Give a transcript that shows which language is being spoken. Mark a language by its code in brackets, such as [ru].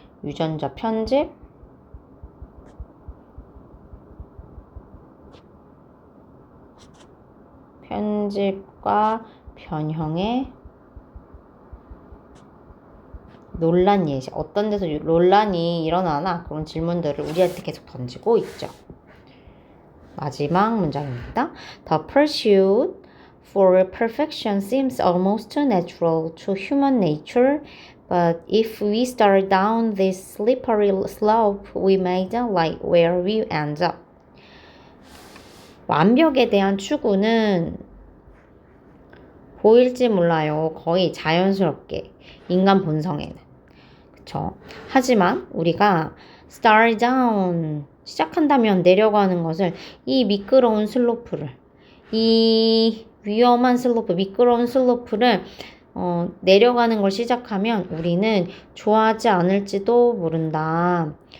[ko] 유전자 편집과 변형의 논란 예시. 어떤 데서 논란이 일어나나 그런 질문들을 우리한테 계속 던지고 있죠. 마지막 문장입니다. [en] The pursuit for perfection seems almost natural to human nature, but if we start down this slippery slope, we may like where we end up. [ko] 완벽에 대한 추구는 보일지 몰라요. 거의 자연스럽게 인간 본성에는. 그쵸? 하지만 우리가 [en] start down [ko] 시작한다면 내려가는 것을 이 미끄러운 슬로프를 이 위험한 슬로프 미끄러운 슬로프를 내려가는 걸 시작하면 우리는 좋아하지 않을지도 모른다.